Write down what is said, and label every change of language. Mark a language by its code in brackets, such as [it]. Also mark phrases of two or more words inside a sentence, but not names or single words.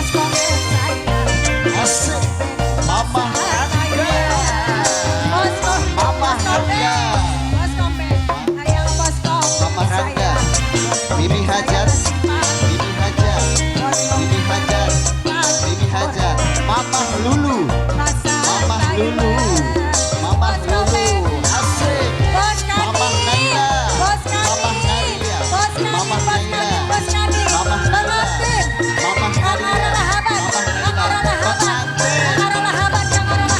[id] Asik. Mama Rangga. Mama Rangga. Mama Rangga. Mimi Hajat. Mimi Hajat. Mimi Hajat. Mimi Hajat. Mama Lulu. Mama Lulu. Mama Lulu. Asik. Mama Naila. Mama Naila. Mama Naila. Mama Naila. Mama Naila. Mama Naila. Pengantin.